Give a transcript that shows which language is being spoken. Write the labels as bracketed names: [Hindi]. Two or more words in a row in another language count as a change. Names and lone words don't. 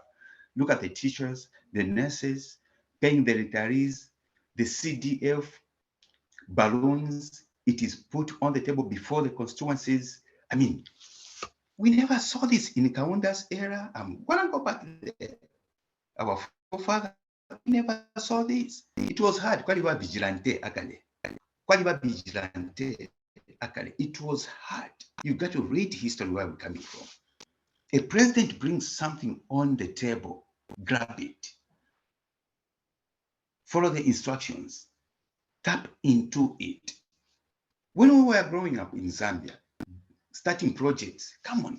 [English] Look at the teachers, the nurses, paying the retirees, the CDF, balloons. It is put on the table before the constituencies. I mean, we never saw this in Kaunda's era. I'm gonna go back there. Our forefathers never saw this. It was hard. [Bemba] Kwaliba vigilante akale. Kwaliba vigilante akale. [English] It was hard. You got to read history where we're coming from. A president brings something on the table, grab it, follow the instructions, tap into it. When we were growing up in Zambia, starting projects, come on.